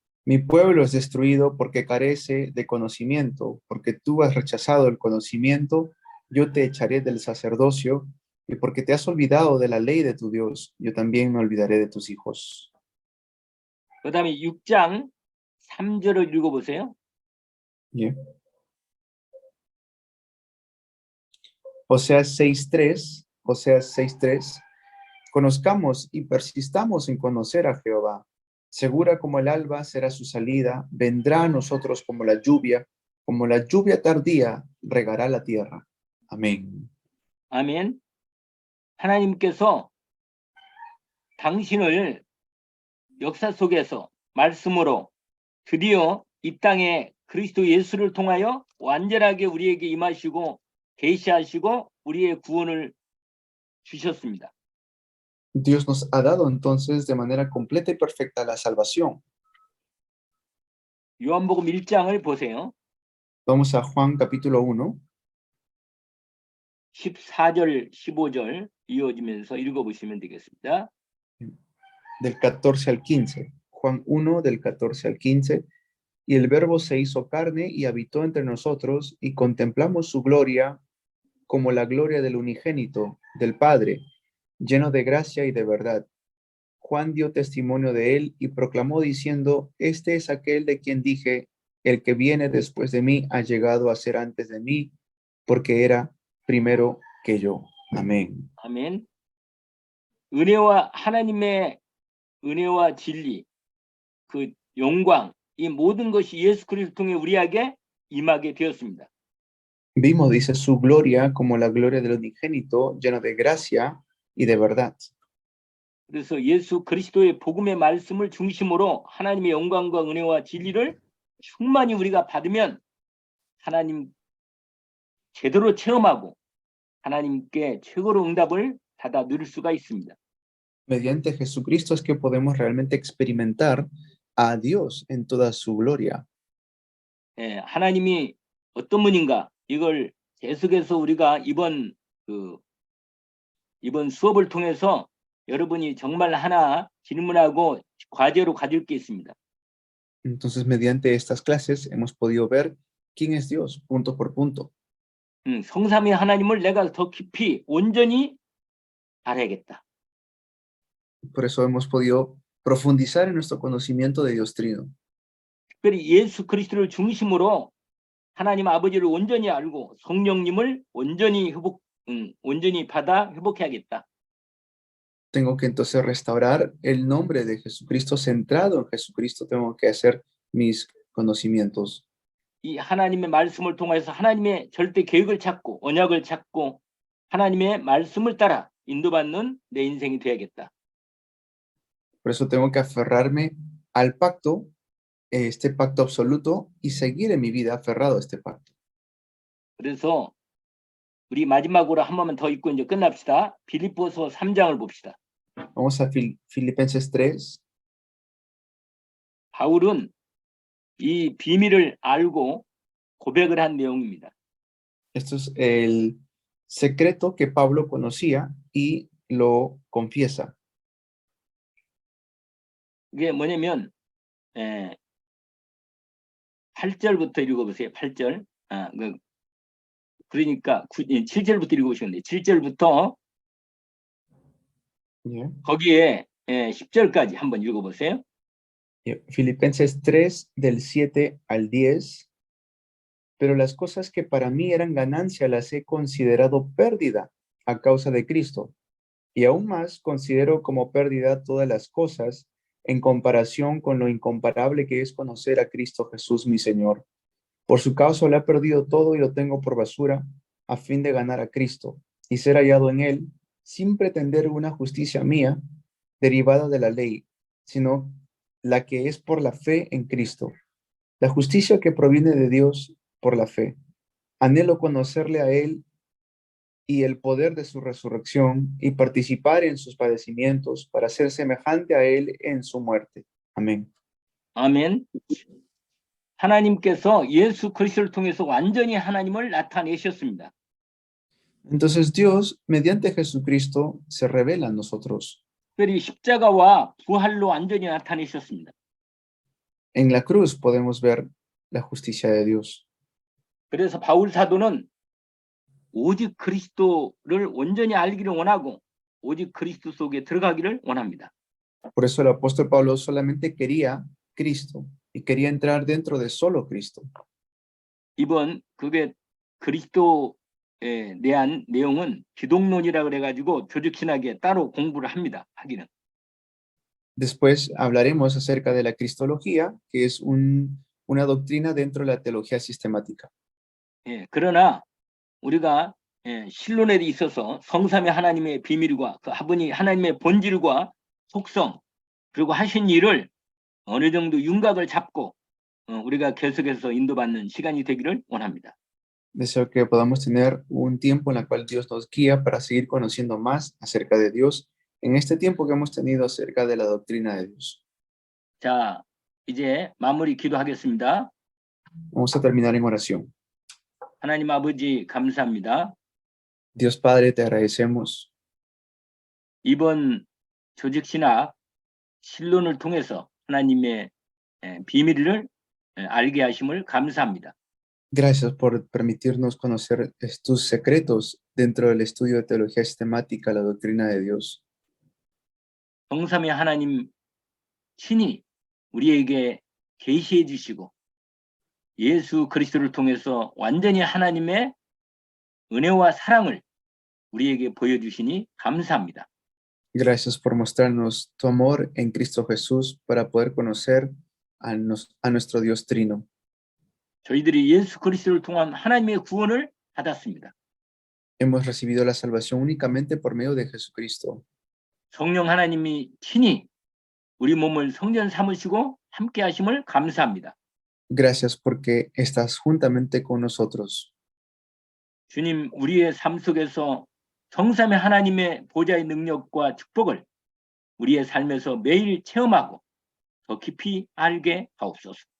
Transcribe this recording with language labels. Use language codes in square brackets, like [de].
[es] Mi pueblo es destruido porque carece de conocimiento, porque tú has rechazado el conocimiento, yo te echaré del sacerdocio, y porque te has olvidado de la ley de tu Dios, yo también me olvidaré de tus hijos. [ko] 그 다음에 6장 3절을 읽어보세요. Yeah. [es] Oseas 6:3. Conozcamos y persistamos en conocer a Jehová. Segura como el alba será su salida, vendrá a nosotros como la lluvia tardía regará la tierra. Amén. [ko] 아멘. 하나님께서 당신을 역사 속에서 말씀으로 드디어 이 땅에 그리스도 예수를 통하여 완전하게 우리에게 임하시고 계시하시고 우리의 구원을 주셨습니다. [es] Dios nos ha dado entonces de manera completa y perfecta la salvación. [ko] 요한복음 1장을 보세요. [es] Vamos a Juan capítulo 1, [ko] 14절, 15절 이어지면서 읽어보시면 되겠습니다. [es] del 14 al 15. Juan 1, del 14 al 15. Y el Verbo se hizo carne y habitó entre nosotros, y contemplamos su gloria como la gloria del unigénito, del Padre, lleno de gracia y de verdad. Juan dio testimonio de él y proclamó diciendo, este es aquel de quien dije, el que viene después de mí ha llegado a ser antes de mí, porque era primero que yo. Amén. [ko] 아멘. 은혜와 하나님의 은혜와 진리, 그 영광, 이 모든 것이 예수 그리스도를 통해 우리에게 임하게 되었습니다. [es] Vimos, dice, su gloria como la gloria del unigénito, lleno de gracia y de verdad. [ko] 그래서 예수 그리스도의 복음의 말씀을 중심으로 하나님의 영광과 은혜와 진리를 충만히 우리가 받으면 하나님 제대로 체험하고 하나님께 최고로 응답을 받아 누릴 수가 있습니다. [es] Mediante Jesucristo es que podemos realmente experimentar a Dios en toda su gloria. [ko] 예, 하나님이 어떤 분인가 이걸 계속해서 우리가 이번 수업을 통해서 여러분이 정말 하나 질문하고 과제로 가질 게 있습니다. [es] Entonces, mediante estas clases hemos podido ver quién es Dios, punto por punto. [ko] 성삼위 하나님을 내가 더 깊이 온전히 알아야겠다. [es] Por eso hemos podido profundizar en nuestro conocimiento de Dios Trino. [ko] 특별히 예수 그리스도를 중심으로 하나님 아버지를 온전히 알고 성령님을 온전히 받아 회복해야겠다. [es] Tengo que entonces restaurar el nombre de Jesucristo, centrado en Jesucristo, tengo que hacer mis conocimientos. [ko] 이 하나님의 말씀을 통해서 하나님의 절대 계획을 찾고 언약을 찾고 하나님의 말씀을 따라 인도받는 내 인생이 되야겠다. [es] Por eso tengo que aferrarme al pacto, este pacto absoluto, y seguir en mi vida aferrado a este pacto. [ko] 그래서 우리 마지막으로 한 번만 더 읽고 이제 끝납시다. 빌립보서 3장을 봅시다. [es] Vamos a Filipenses 3. [ko] 바울은 이 비밀을 알고 고백을 한 내용입니다. [es] Esto es el secreto que Pablo conocía y lo confiesa. [ko] 이게 뭐냐면 8절부터 읽어보세요. 8절. 그러니까 7절부터 읽어보시면 돼요. 7절부터 Yeah. 거기에 10절까지 한번 읽어보세요. [es] Filipenses 3, del 7 al 10. Pero las cosas que para mí eran ganancia las he considerado pérdida a causa de Cristo. Y aún más considero como pérdida todas las cosas en comparación con lo incomparable que es conocer a Cristo Jesús mi Señor. Por su causa lo he perdido todo y lo tengo por basura a fin de ganar a Cristo y ser hallado en él sin pretender una justicia mía derivada de la ley, sino la que es por la fe en Cristo. La justicia que proviene de Dios por la fe. Anhelo conocerle a él y el poder de su resurrección y participar en sus padecimientos para ser semejante a él en su muerte. Amén. [ko] 아멘. 하나님께서 예수 그리스도를 통해서 완전히 하나님을 나타내셨습니다. [es] Entonces Dios, mediante Jesucristo, se revela a nosotros. [ko] 특별히 십자가와 부활로 완전히 나타내셨습니다. [es] En la cruz podemos ver la justicia de Dios. [ko] 그래서 바울 사도는 오직 그리스도를 온전히 알기를 원하고 오직 그리스도 속에 들어가기를 원합니다. [es] Por eso el apóstol Pablo solamente quería Cristo y quería entrar dentro de solo Cristo. [ko] 이번 그게 그리스도에 대한 내용은 기독론이라 그래가지고 조직신학에 따로 공부를 합니다. 하기는. [es] Después hablaremos acerca de la cristología, que es una doctrina dentro de la teología sistemática. [ko] 예, 그러나 우리가 신론에 있어서 성삼위 하나님의 비밀과 그 아버지 하나님의 본질과 속성 그리고 하신 일을 어느 정도 윤곽을 잡고 우리가 계속해서 인도받는 시간이 되기를 원합니다. [es] Deseo que podamos tener un tiempo en el cual Dios nos guía para seguir conociendo más acerca de Dios en este tiempo que hemos tenido acerca de la doctrina de Dios. [ko] 자, 이제 마무리 기도하겠습니다. [es] Vamos a terminar en oración. [ko] 하나님 아버지 감사합니다. [es] Dios Padre, te agradecemos. [ko] 이번 조직신학 신론을 통해서 하나님의 비밀을 알게 하심을 감사합니다. [es] Gracias por permitirnos conocer tus secretos dentro del estudio de teología sistemática, la doctrina de Dios. [ko] 성삼위 하나님 친히 우리에게 계시해 주시고 예수 그리스도를 통해서 완전히 하나님의 은혜와 사랑을 우리에게 보여주시니 감사합니다. [es] Gracias por mostrarnos tu amor en Cristo Jesús para poder conocer a nuestro Dios Trino. [ko] 저희들이 예수 그리스도를 통한 하나님의 구원을 받았습니다. [es] Hemos recibido la salvación únicamente por medio de Jesucristo. [ko] 성령 하나님이 친히 우리 몸을 성전 삼으시고 함께 하심을 감사합니다. [es] Gracias porque estás juntamente con nosotros. [ko] 주님, 우리의 삶 속에서 성삼위 하나님의 보좌의 능력과 축복을 우리의 삶에서 매일 체험하고 더 깊이 알게 하옵소서.